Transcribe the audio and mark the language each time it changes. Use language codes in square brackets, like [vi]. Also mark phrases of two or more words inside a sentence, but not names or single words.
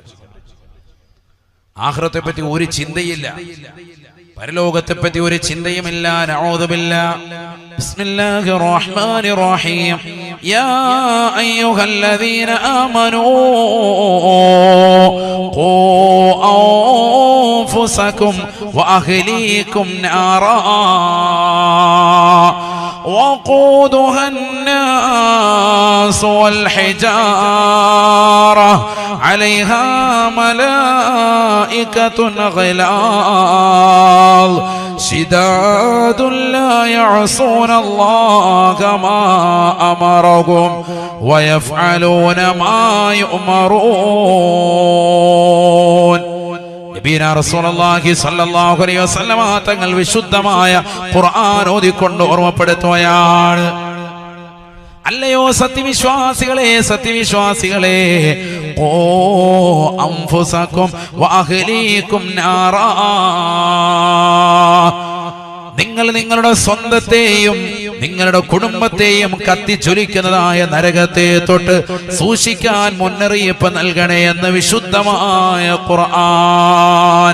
[ml] ആഖിറത്തെ പറ്റി ഒരു ചിന്തയില്ല, പരലോകത്തെ പറ്റി ഒരു ചിന്തയുമില്ല. [ar] نعوذ بالله. بسم الله الرحمن الرحيم. يا أيها الذين آمنوا قوا أنفسكم وأهليكم نارا وقودها الناس والحجارة عليها ملائكة غلاظ شداد لا يعصون الله ما أمرهم ويفعلون ما يؤمرون. نبينا رسول الله صلى الله عليه وسلم [ml] തങ്ങൾ വിശുദ്ധമായ ഖുർആൻ ഓതിക്കൊണ്ട് ഓർമ്മപ്പെടുത്തുകയാണ്. അല്ലയോ സത്യവിശ്വാസികളെ, സത്യവിശ്വാസികളെ, ഓ [ar] أنفسكم وأهليكم نارا, [ml] നിങ്ങൾ നിങ്ങളുടെ സ്വന്തത്തെയും നിങ്ങളുടെ കുടുംബത്തെയും കത്തിച്ചൊലിക്കുന്നതായ നരകത്തെ തൊട്ട് സൂക്ഷിക്കാൻ മുന്നറിയിപ്പ് നൽകണേ എന്ന് വിശുദ്ധമായ ഖുർആൻ.